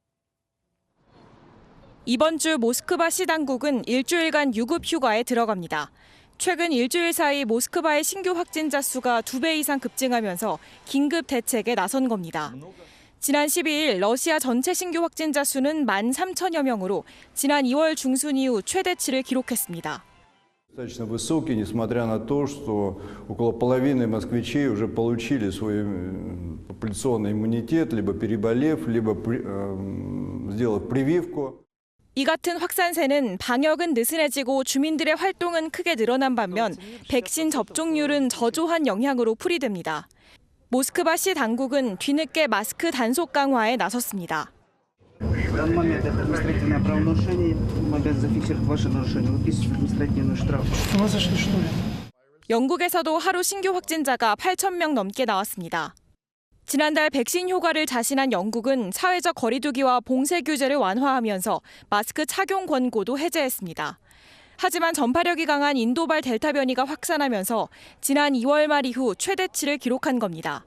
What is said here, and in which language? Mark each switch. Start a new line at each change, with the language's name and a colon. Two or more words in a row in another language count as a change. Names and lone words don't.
Korean: 이번 주 모스크바 시당국은 일주일간 유급 휴가에 들어갑니다. 최근 일주일 사이 모스크바의 신규 확진자 수가 2배 이상 급증하면서 긴급 대책에 나선 겁니다. 지난 12일 러시아 전체 신규 확진자 수는 13,000여 명으로 지난 2월 중순 이후 최대치를 기록했습니다.
Russian: Достаточно высокий, несмотря на то, что около половины москвичей уже получили свой популяционный иммунитет, либо переболев, либо сделав прививку.
Korean: 이 같은 확산세는 방역은 느슨해지고 주민들의 활동은 크게 늘어난 반면 백신 접종률은 저조한 영향으로 풀이됩니다. 모스크바시 당국은 뒤늦게 마스크 단속 강화에 나섰습니다.
Russian: В данный момент это административное правонарушение. Мы обязаны зафиксировать ваше нарушение, выписывать административный штраф. Сумасшедший, что ли?
Korean: 영국에서도 하루 신규 확진자가 8,000명 넘게 나왔습니다. 지난달 백신 효과를 자신한 영국은 사회적 거리두기와 봉쇄 규제를 완화하면서 마스크 착용 권고도 해제했습니다. 하지만 전파력이 강한 인도발 델타 변이가 확산하면서 지난 2월 말 이후 최대치를 기록한 겁니다.